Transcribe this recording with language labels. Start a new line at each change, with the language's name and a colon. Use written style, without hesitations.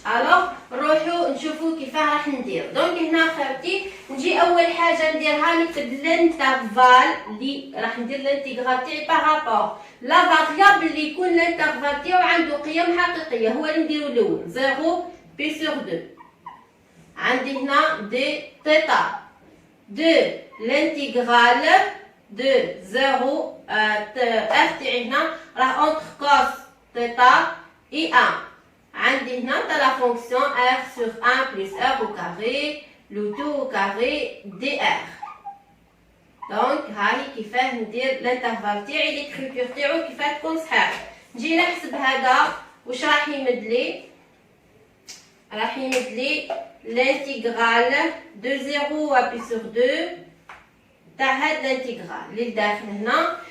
Arabic: الوغ نروحو نشوفو كيفاه راح ندير. دونك هنا خاوتي نجي اول حاجه نديرها نكتب الانترفال اللي راح ندير الانتيغرال تاعي بارابور لا فاريابل اللي يكون الانترفال تاعو عنده قيم حقيقيه هو اللي نديرو الاول 0 بي سور 2. عندي هنا دي تيتا
French: de l'intégrale de 0 f
Arabic: تاعي هنا راه اونتر كوس تيتا اي 1. عندي هنا تاع لا فونكسيون
French: r sur 1 plus r au carré le tout au carré dr.
Arabic: دونك هاهي كيفاه ندير الانترفال تاعي ليكريبيور تاعو كيفاه تكون صحيح. نجي نحسب هذا واش راح يمد لي راح يمد لي
French: l'intégrale de 0 à pi sur 2
Arabic: تاع هاد الانتيغرال اللي داخل هنا.